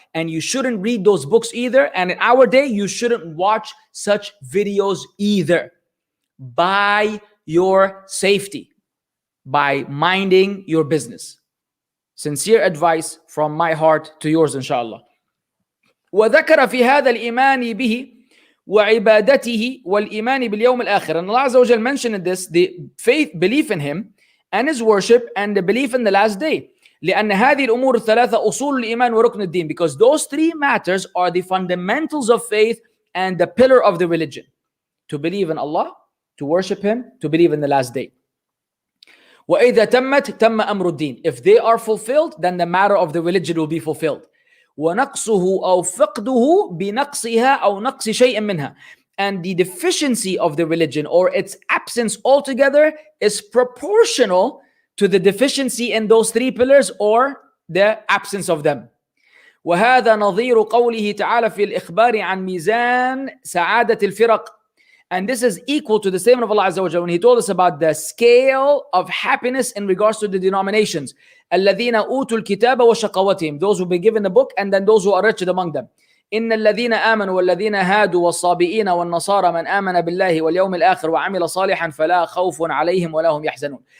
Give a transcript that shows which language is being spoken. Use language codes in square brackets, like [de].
[en] And you shouldn't read those books either. And in our day, you shouldn't watch such videos either. By your safety, by minding your business. Sincere advice from my heart to yours, inshallah. [ar] وذكر في هذا الإيمان به وعبادته والإيمان باليوم الآخر. [en] And Allah Azza wa Jal mentioned in this the faith, belief in Him, and His worship, and the belief in the last day. [ar] لأن هذه الأمور الثلاثة أصول الإيمان وركن الدين. [en] Because those three matters are the fundamentals of faith and the pillar of the religion. To believe in Allah, to worship Him, to believe in the last day. [ar] وإذا تمت تم أمر الدين. [en] If they are fulfilled, then the matter of the religion will be fulfilled. [ar] وَنَقْصُهُ أَوْ فِقْدُهُ بِنَقْصِهَا أَوْ نَقْصِ شَيْءٍ مِنْهَا. [en] And the deficiency of the religion, or its absence altogether, is proportional to the deficiency in those three pillars or the absence of them. [ar] وهذا نظير قوله تعالى في الإخبار عن ميزان سعادة الفرق. [en] And this is equal to the statement of Allah Azza wa Jalla when He told us about the scale of happiness in regards to the denominations. [ar] الَّذِينَ أُوتُوا الْكِتَابَ وَشَقَوَتِهِمْ. [en] Those who be given the book, and then those who are wretched among them. [ar] إِنَّ الَّذِينَ آمَنُوا وَالَّذِينَ هَادُوا وَالصَّابِئِينَ وَالنَّصَارَى مَنْ آمَنَ بِاللَّهِ وَالْيَوْمِ الْآخِرِ وَعَمِلَ صَالِحًا فَلَا خَوْفٌ عَلَيْهِمْ وَلَا هُمْ يَحْزَنُونَ.